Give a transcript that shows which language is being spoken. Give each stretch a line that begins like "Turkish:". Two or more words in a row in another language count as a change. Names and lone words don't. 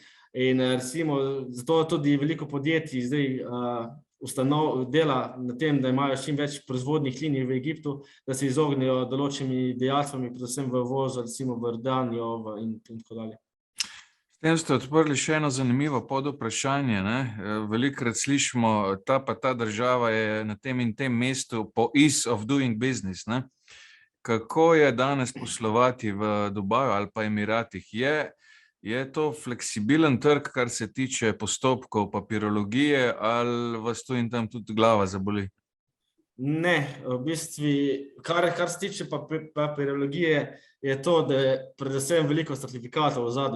Slovenian: In recimo, zato tudi veliko podjetij zdaj dela na tem, da imajo čim več proizvodnih linij v Egiptu, da se izognejo določenimi dajatvami, predvsem v uvozu, recimo v Jordanijo in tako dalje. S tem ste odprli še eno zanimivo podvprašanje. Velikokrat slišimo, ta pa ta država je na tem in tem mestu po
English: ease of doing business.
Slovenian: Kako je danes poslovati v Dubaju ali pa Emiratih? Je to fleksibilen trg, kar se tiče postopkov, papirologije, ali vas tu in tam tudi glava zaboli? Ne, v bistvu, kar se tiče papirologije, je to, da je predvsem veliko certifikatov v zadnji.